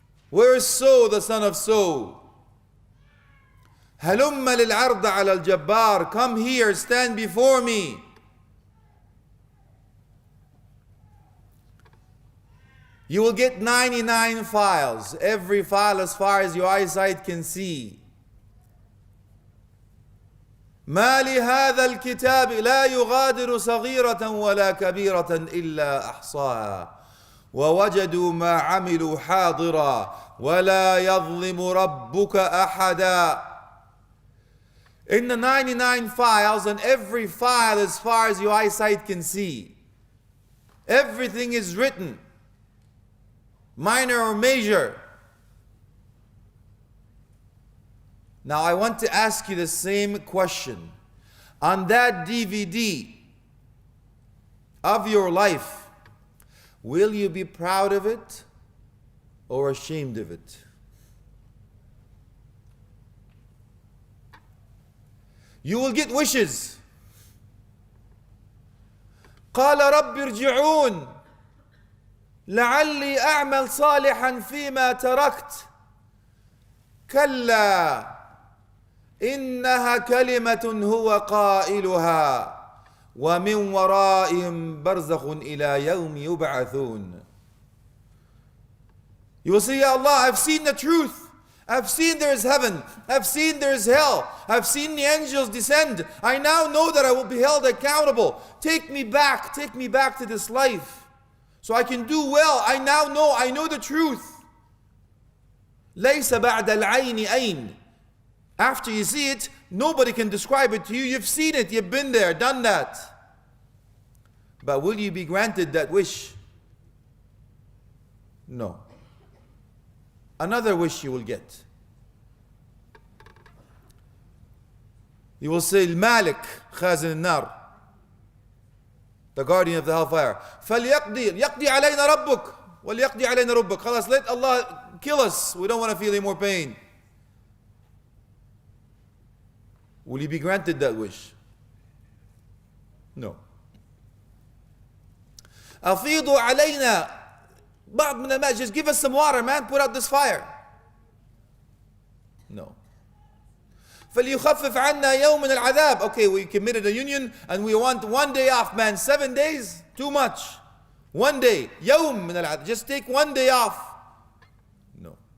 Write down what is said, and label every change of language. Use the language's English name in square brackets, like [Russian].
[English] Where is So, the son of So? [Arabic] Halumma lil arda ala al-jabbar. [English] Come here, stand before me. You will get 99 files. Every file as far as your eyesight can see. [Arabic] ما لهذا الكتاب لا يغادر صغيرة ولا كبيرة إلا أحصاها ووجدوا ما عملوا حاضرا ولا يظلم ربك أحدا. [English] In the 99 files, and every file as far as your eyesight can see, Everything is written, minor or major. Now I want to ask you the same question. On that DVD of your life, will you be proud of it or ashamed of it? You will get wishes. [Arabic] قال رب ارجعون لعلي أعمل صالحا فيما تركت كلا إنها كلمة هو قائلها ومن ورائهم برزخ إلى يوم يبعثون. [English] You will say, Ya Allah, I've seen the truth. I've seen there is heaven. I've seen there is hell. I've seen the angels descend. I now know that I will be held accountable. Take me back to this life so I can do well. I know the truth. [Arabic] ليس بعد العين أين. [English] After you see it, nobody can describe it to you. You've seen it, you've been there, done that. But will you be granted that wish? No. Another wish you will get. You will say, Malik, Khazin al-Nar, the guardian of the hellfire. [Arabic] فَلْيَقْضِي عَلَيْنَا رَبُّكَ وَلْيَقْضِي عَلَيْنَا رَبُّكَ. [English] Khalas, let Allah kill us. We don't want to feel any more pain. Will you be granted that wish? No. [Arabic] أَفِيضُوا عَلَيْنَا بعض من الماء. [English] Just give us some water, man. Put out this fire. No. [Arabic] فَلْيُخَفِّفْ عَنَّا يَوْمٍ الْعَذَابِ. [English] Okay, we committed a union and we want 1 day off, man. 7 days? Too much. 1 day. [Arabic] يوم من العذاب. [English] Just take 1 day off. No.